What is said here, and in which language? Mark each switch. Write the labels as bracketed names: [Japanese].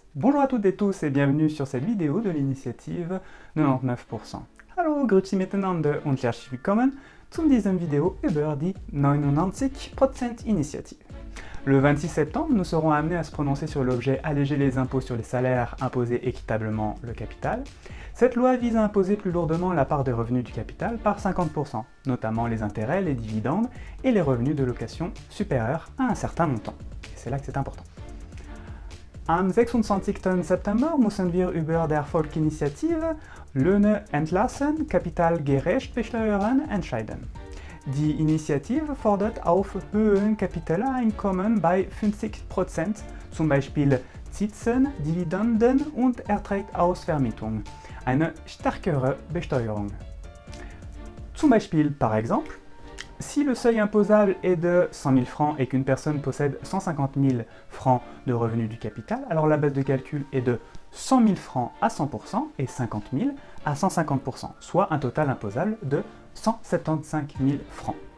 [French] Bonjour à toutes et tous et bienvenue sur cette vidéo de l'initiative 99%. [German] Hallo, grüezi miteinander und herzlich willkommen zu diesem Video über die 99% Initiative. [French] Le 26 septembre, nous serons amenés à se prononcer sur l'objet Alléger les impôts sur les salaires, imposer équitablement le capital. Cette loi vise à imposer plus lourdement la part des revenus du capital par 50%, notamment les intérêts, les dividendes et les revenus de location supérieurs à un certain montant. Et c'est là que c'est important. [German] Am 26. September müssen wir über der Volksinitiative Löhne entlassen, kapitalgerecht besteuern entscheiden. Die Initiative fordert auf höheren Kapitaleinkommen bei 50%, zum Beispiel Zinsen, Dividenden und Erträge aus Vermietung, eine stärkere Besteuerung. Zum Beispiel, [French] par exemple, si le seuil imposable est de 100 000 francs et qu'une personne possède 150 000 francs de revenus du capital, alors la base de calcul est de 100 000 francs à 100% et 50 000 à 150%, soit un total imposable de 175 000 francs.